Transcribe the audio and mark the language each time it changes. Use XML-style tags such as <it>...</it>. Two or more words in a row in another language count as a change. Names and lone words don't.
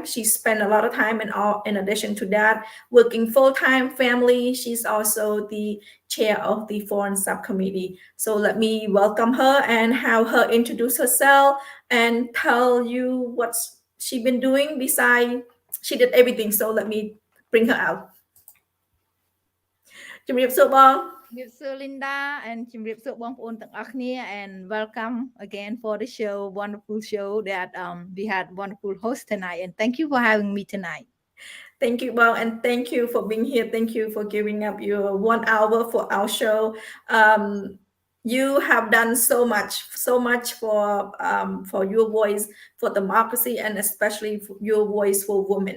<en>She spent a lot of time, and all in addition to that, working full-time family. She's also the chair of the foreign subcommittee. So let me welcome her and have her introduce herself and tell you what she been doing. Besides, she did everything. So let me bring her out.</en> <km>ជំរាបសួរបង</km> <en>ជំរាបសួរ Linda and</en> <km>ជំរាបសួរ បងប្អូន ទាំងអស់គ្នា</km> <en>and welcome again for the show, wonderful show that we had wonderful host tonight, and thank you for having me tonight. Thank you, Bob, and thank you for being here. Thank you for giving up your 1 hour for our show. You have done so much for your voice, for democracy, and especially for your voice for women.</en>